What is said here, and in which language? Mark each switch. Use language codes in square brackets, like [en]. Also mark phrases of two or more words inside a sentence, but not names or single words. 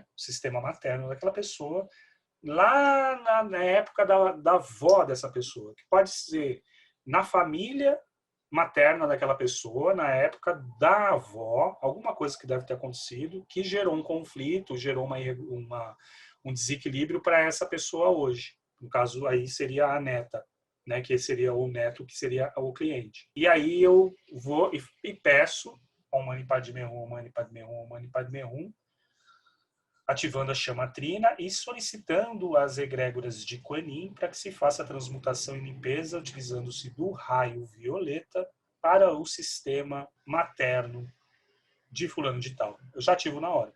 [pt] O sistema materno daquela pessoa, lá na época da avó dessa pessoa, que pode ser na família materna daquela pessoa, na época da avó, alguma coisa que deve ter acontecido, que gerou um conflito, gerou um desequilíbrio para essa pessoa hoje. No caso, aí seria a neta, né, que seria o neto, que seria o cliente. E aí eu vou e peço [sa] ॐ मणि पद्मे हूँ, ॐ मणि पद्मे हूँ, ॐ मणि पद्मे हूँ, [pt] ativando a chama trina e solicitando as egrégoras de Kuan Yin para que se faça a transmutação e limpeza utilizando-se do raio violeta para o sistema materno de fulano de tal. Eu já ativo na hora.